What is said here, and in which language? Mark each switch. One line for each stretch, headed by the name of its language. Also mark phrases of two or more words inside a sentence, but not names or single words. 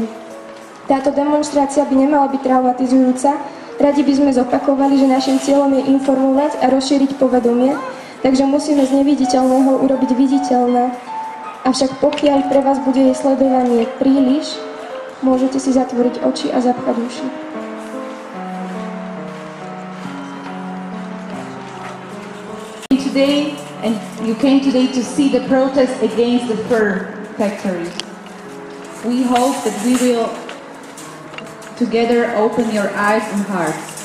Slovak: Táto demonštrácia by nemala byť traumatizujúca, radi by sme zopakovali, že našim cieľom je informovať a rozšíriť povedomie, takže musíme z neviditeľného urobiť viditeľné. Avšak pokiaľ pre vás bude jej sledovanie príliš, môžete si zatvoriť oči a zapchať uši.
English: And you came today to see the protest against the fur factories. We hope that we will together open your eyes and hearts.